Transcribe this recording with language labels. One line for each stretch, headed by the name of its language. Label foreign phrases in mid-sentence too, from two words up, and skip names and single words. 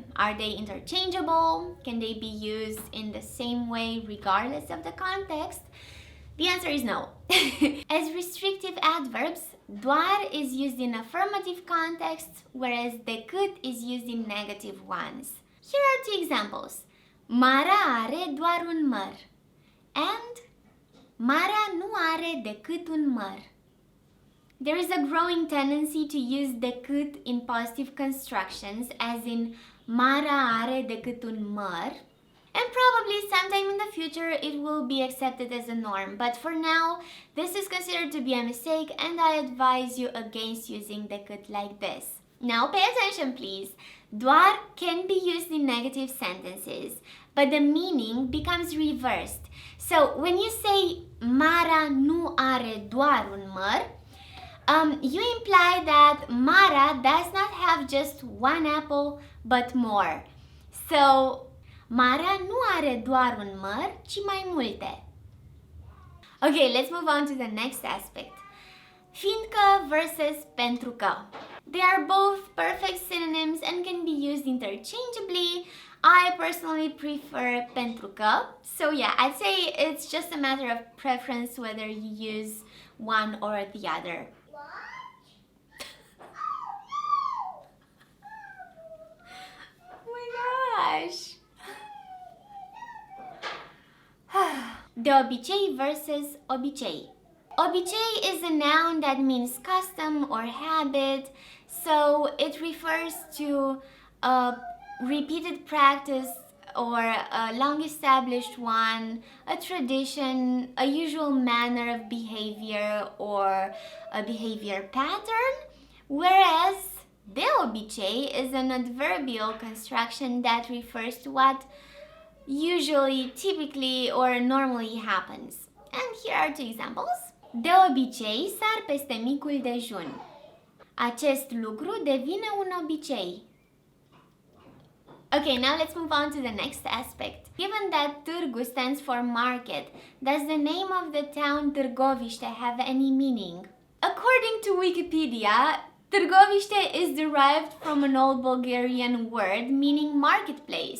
English: Are they interchangeable? Can they be used in the same way regardless of the context? The answer is no. As restrictive adverbs, doar is used in affirmative contexts, whereas decât is used in negative ones. Here are two examples.
Romanian: Marea are doar un măr and marea nu are decât un măr.
English: There is a growing tendency to use decât in positive constructions, as in
Romanian: marea are decât un măr.
English: And probably sometime in the future it will be accepted as a norm, but for now this is considered to be a mistake and I advise you against using decât like this. Now pay attention please. Doar can be used in negative sentences, but the meaning becomes reversed. So when you say
Romanian: Mara nu are doar un măr,
English: you imply that Mara does not have just one apple but more.
Romanian: So Marea nu are doar un măr, ci mai multe.
English: Okay, let's move on to the next aspect.
Romanian: Fiindcă versus pentru că.
English: They are both perfect synonyms and can be used interchangeably. I personally prefer
Romanian: pentru că.
English: So yeah, I'd say it's just a matter of preference whether you use one or the other. Oh my gosh!
Romanian: De obicei versus obicei.
English: Obicei is a noun that means custom or habit, so it refers to a repeated practice or a long-established one, a tradition, a usual manner of behavior or a behavior pattern, whereas
Romanian: de obicei
English: is an adverbial construction that refers to what usually, typically, or normally happens. And here are two examples.
Romanian: De obicei sar peste micul dejun. Acest lucru devine un obicei.
English: Okay, now let's move on to the next aspect. Given that târgu stands for market, does the name of the town Târgoviște have any meaning? According to Wikipedia, Târgoviște is derived from an old Bulgarian word meaning marketplace.